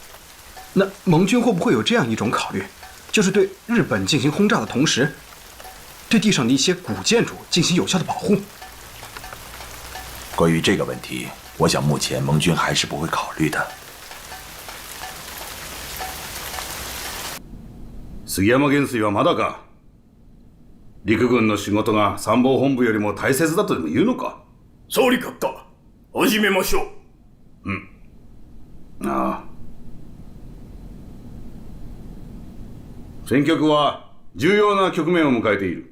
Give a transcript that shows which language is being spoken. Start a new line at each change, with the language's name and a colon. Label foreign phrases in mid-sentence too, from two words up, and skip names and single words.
Chinese: 那盟军会不会有这样一种考虑，就是对日本进行轰炸的同时，对地上的一些古建筑进行有效的保护？关于这个问题，我想目前盟军还是不会考慮的。
Japanese: 杉山元帥はまだか。陸軍の仕事が参謀本部よりも大切だとでも言うのか。総理閣下、始めましょう。ああ。戦局は重要な局面を迎えている。